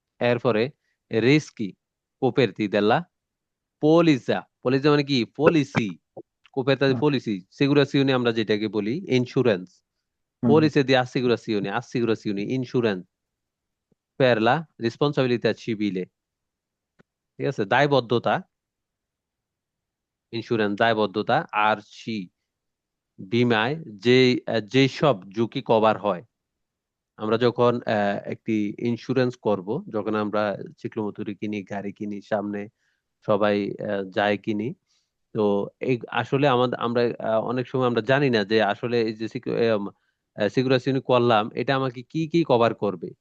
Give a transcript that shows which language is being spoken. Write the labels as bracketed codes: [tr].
[bn] এরপরে রিস্কি কোপেরতি দেল্লা পলিসা। পলিসা মানে কি? পলিসি। কোপেরতা পলিসি, সিগুরাসিওনি আমরা যেটাকে বলি ইন্স্যুরেন্স। হুম। [it] Polizia di assicurazione, assicurazioni, insurance per la responsabilità civile। [bn] ঠিক আছে, দায়বদ্ধতা, ইন্স্যুরেন্স দায়বদ্ধতা। আর সি, বীমায় যে যেসব ঝুঁকি কভার হয়। আমরা যখন একটি ইন্স্যুরেন্স করব, যখন আমরা চিকলোমতুরি কিনি, গাড়ি কিনি, সামনে সবাই যায় কিনি, তো এই আসলে আমাদের আমরা অনেক সময় আমরা জানি না যে আসলে এই যে সিকিউরিটি করলাম, এটা আমাকে কি কি কভার করবে।